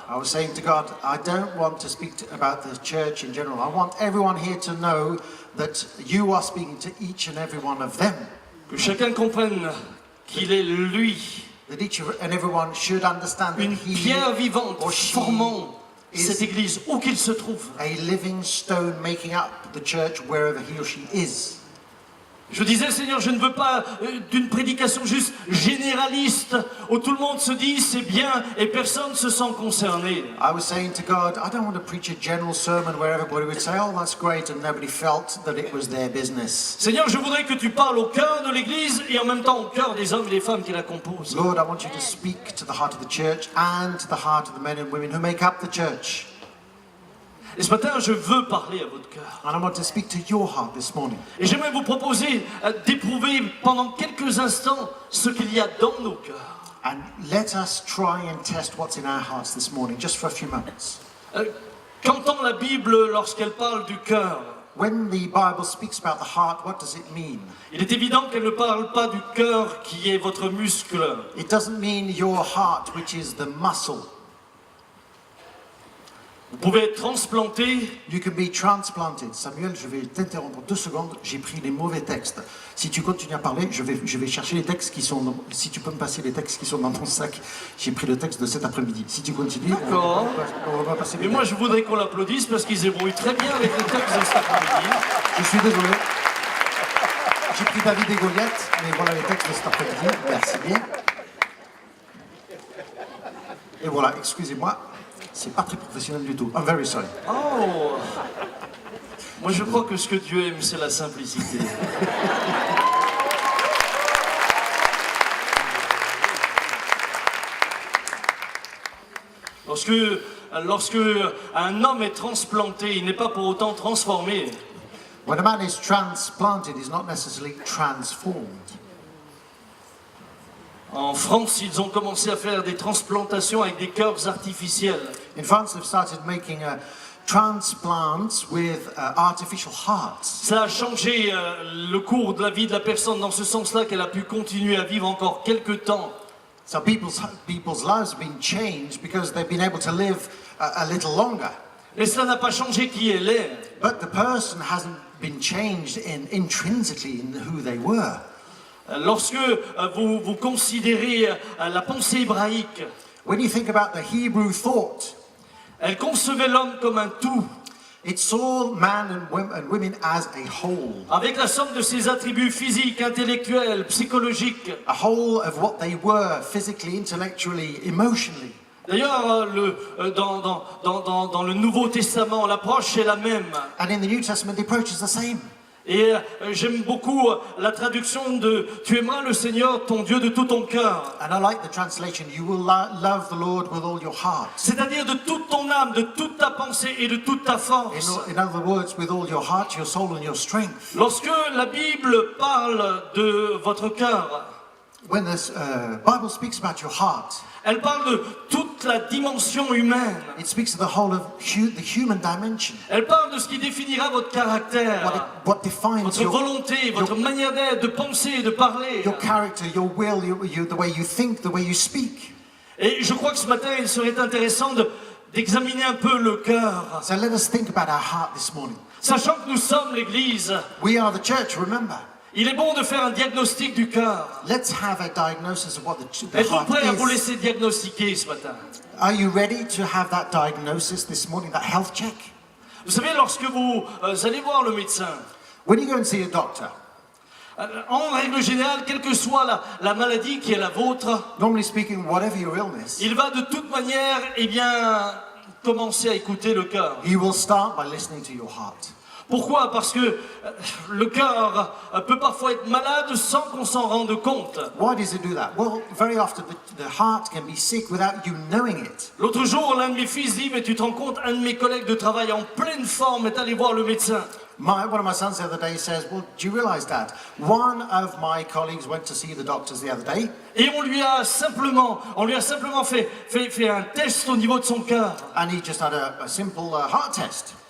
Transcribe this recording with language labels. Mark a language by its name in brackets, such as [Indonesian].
[English] I was saying to God, I don't want to speak about the church in general. I want everyone here to know that you are speaking to each and every one of them. [French] Que chacun comprenne qu'il est lui, [English] That each and everyone should understand that [French] une [English] he [French] pierre vivante [English] or she [French] formant [English] is [French] cette église où qu'il se trouve. [English] a living stone making up the church wherever he or she is. [French] Je disais, Seigneur, je ne veux pas d'une prédication juste généraliste où tout le monde se dit c'est bien et personne ne se sent concerné. [English] I was saying to God, I don't want to preach a general sermon where everybody would say, oh, that's great, and nobody felt that it was their business. [French] Seigneur, je voudrais que tu parles au cœur de l'église et en même temps au cœur des hommes et des femmes qui la composent. [English] Lord, I want you to speak to the heart of the church and to the heart of the men and women who make up the church. [French] Et ce matin, je veux parler à votre cœur. [English] And I want to speak to your heart this morning. [French] Et j'aimerais vous proposer d'éprouver pendant quelques instants ce qu'il y a dans nos cœurs. [English] And let us try and test what's in our hearts this morning, just for a few moments. [French] Qu'entend la Bible lorsqu'elle parle du cœur? [English] When the Bible speaks about the heart, what does it mean? [French] Il est évident qu'elle ne parle pas du cœur qui est votre muscle. [English] It doesn't mean your heart, which is the muscle. [French] Vous pouvez être transplanté. [English] You can be transplanted. [French] Samuel, je vais t'interrompre 2 secondes. J'ai pris les mauvais textes. Si tu continues à parler, je vais chercher les textes qui sont dans, si tu peux me passer les textes qui sont dans ton sac. J'ai pris le texte de cet après-midi. Si tu continues, D'accord. on va passer les Et moi, textes. je voudrais qu'on l'applaudisse parce qu'ils ébrouillent très bien avec les textes de cet après-midi. Je suis désolé. J'ai pris David et Goliath, mais voilà les textes de cet après-midi. Merci bien. Et voilà, excusez-moi. C'est pas très professionnel du tout. [English] I'm very sorry. Oh! [French] Moi, je crois que ce que Dieu aime, c'est la simplicité. Lorsque un homme est transplanté, il n'est pas pour autant transformé. [English] When a man is transplanted, he's not necessarily transformed. [French] En France, ils ont commencé à faire des transplantations avec des cœurs artificiels. [English] In France, they've started making transplants with artificial hearts. [French] Ça a changé le cours de la vie de la personne dans ce sens-là qu'elle a pu continuer à vivre encore quelques temps. [English] So people's lives have been changed because they've been able to live a little longer. [French] Mais cela n'a pas changé qui elle est. [English] But the person hasn't been changed intrinsically in who they were. [French] Lorsque vous considérez la pensée hébraïque, [English] When you think about the Hebrew thought, [French] elle concevait l'homme comme un tout, [English] it saw man and women as a whole. [French] avec la somme de ses attributs physiques, intellectuels, psychologiques. [English] A whole of what they were physically, intellectually, emotionally. [French] D'ailleurs, dans le Nouveau Testament, l'approche est la même. [English] And in the New Testament, the approach is the same. [French] Et j'aime beaucoup la traduction de « Tu aimeras le Seigneur, ton Dieu, de tout ton cœur [English] And I like the translation, you will love the Lord with all your heart. ». [French] C'est-à-dire de toute ton âme, de toute ta pensée et de toute ta force. [English] In other words, with all your heart, your soul and your strength. [French] Lorsque la Bible parle de votre cœur, [English] When the Bible speaks about your heart, [French] elle parle de toute la dimension humaine. [English] it speaks of the whole of the human dimension. [French] Elle parle de ce qui définira votre caractère, [English] What defines [French] votre volonté, votre manière d'être, de penser, de parler. [English] your character, your will, the way you think, the way you speak. [French] Et je crois que ce matin, il serait intéressant d'examiner un peu le cœur. [English] So let us think about our heart this morning. [French] Sachant que nous sommes l'Église, [English] We are the church, remember. [French] il est bon de faire un diagnostic du cœur. [English] Let's have a diagnosis of what the [French] Êtes-vous [English] heart [French] prêts à vous [English] is. [French] laisser diagnostiquer ce matin? [English] Are you ready to have that diagnosis this morning, that health check? [French] Vous savez, lorsque vous allez voir le médecin, [English] When you go and see a doctor, [French] en règle générale, quelle que soit la maladie qui est la vôtre, [English] normally speaking, whatever your illness, [French] il va de toute manière, eh bien, commencer à écouter le cœur. [English] you will start by listening to your heart. [French] Pourquoi? Parce que le cœur peut parfois être malade sans qu'on s'en rende compte. [English] Why does it do that? Well, very often the heart can be sick without you knowing it. [French] L'autre jour, l'un de mes fils dit, mais tu te rends compte, un de mes collègues de travail en pleine forme est allé voir le médecin. [English] One of my sons the other day says, well, do you realize that? One of my colleagues went to see the doctors the other day, [French] Et on lui a simplement fait un test au niveau de son cœur. [English] and he just had a simple heart test.